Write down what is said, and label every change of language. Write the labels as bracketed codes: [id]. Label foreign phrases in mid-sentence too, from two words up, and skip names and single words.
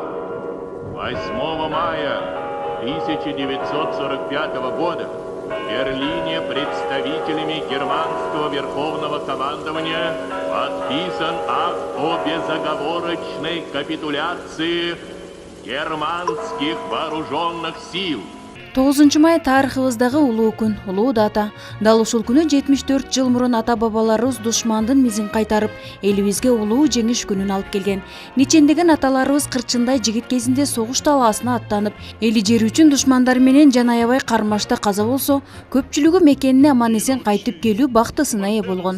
[ru] 8 мая 1945 года в Берлине представителями германского верховного командования подписан акт о безоговорочной капитуляции германских вооруженных сил. [ky] 9 май тарихыбыздагы улуу күн, улуу дата. Дал ушул күнү 74 жыл мурун ата-бабаларыбыз душмандын мизин кайтарып, элибизге улуу жеңиш күнүн алып келген. Нечендеген аталарыбыз кырчындай жигит кезинде согуш талаасына аттанып, эли жери үчүн душмандар менен жан аябай кармашта каза болсо, көпчүлүгү мекенине аман-эсен кайтып келүү бактысына ээ болгон.